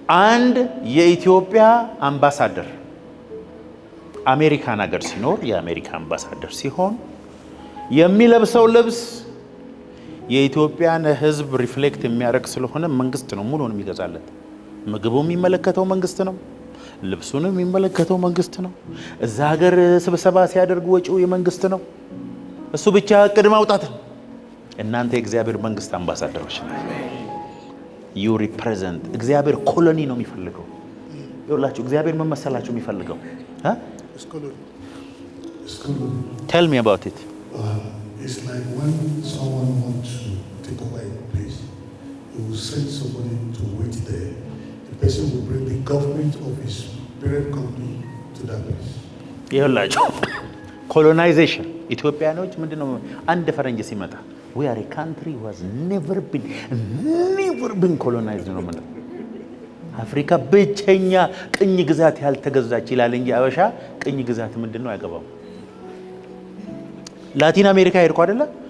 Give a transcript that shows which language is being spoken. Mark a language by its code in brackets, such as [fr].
[am] አንድ የኢትዮጵያ አምባሳደር አሜሪካን ሀገር ሲኖር የአሜሪካ አምባሳደር ሲሆን የሚለብሰው ልብስ የኢትዮጵያን ሕዝብ ሪፍሌክት የሚያደርግ ስለሆነ መንግስት ነው ሙሉን የሚገዛለት። ምግቡ የሚመለከተው መንግስት ነው። ልብሱን የሚመለከተው መንግስት ነው። እዛ ሀገር ስብሰባ ሲያደርግ ወጪው የመንግስት ነው። እሱ ብቻ እቅድ ማውጣት ነው። እናንተ የእግዚአብሔር መንግስት አምባሳደሮች ናችሁ። ዩ ሪፕሬዘንት እግዚአብሔር ኮሎኒ ነው የሚፈልገው። ይኸውላችሁ እግዚአብሔር ምን መሰላችሁ የሚፈልገው? [en] Tell me about it. It's like when someone wants to take over a place, he will send somebody to wait there. The person will bring the government of his parent company to that place. [am] ይኸውላችሁ ኮሎናይዜሽን ኢትዮጵያኖች ምንድነው? አንድ ፈረንጅ ሲመጣ [en] we are a country who has never been colonized [am] ነው ማለት ነው። አፍሪካ ብቸኛ ቅኝ ግዛት ያልተገዛች ይላል እንጂ አበሻ ቅኝ ግዛት ምንድነው ያገባው። ላቲን አሜሪካ ሄድኩ አይደለ?